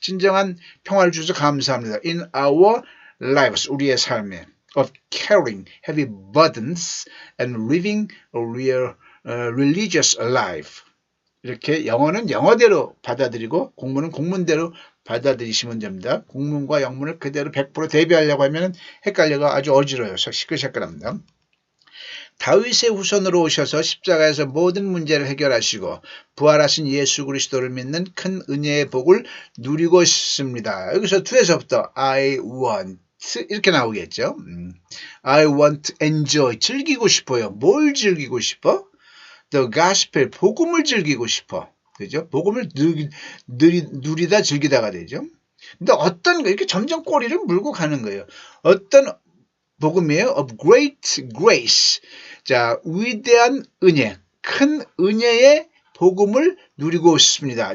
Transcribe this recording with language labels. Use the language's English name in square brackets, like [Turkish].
[Korean] 진정한 평화를 주셔서 감사합니다. [English] In our lives. [Korean] 우리의 삶에. [English] Of carrying heavy burdens and living a real religious life. [Korean] 이렇게 영어는 영어대로 받아들이고 공문은 공문대로 받아들이시면 됩니다. 공문과 영문을 그대로 100% 대비하려고 하면 헷갈려가 아주 어지러워요. 시끌시끌합니다. 다윗의 후손으로 오셔서 십자가에서 모든 문제를 해결하시고 부활하신 예수 그리스도를 믿는 큰 은혜의 복을 누리고 싶습니다. 여기서 2에서부터 [English] I want [Korean] 이렇게 나오겠죠. [English] I want to enjoy [Korean] 즐기고 싶어요. 뭘 즐기고 싶어? [English] The gospel [Korean] 복음을 즐기고 싶어. 그죠? 복음을 누리다 즐기다가 되죠. 근데 어떤 이렇게 점점 꼬리를 물고 가는 거예요. 어떤 복음이에요? [English] Of great grace. [Korean] 자, 위대한 은혜, 큰 은혜의 복음을 누리고 싶습니다.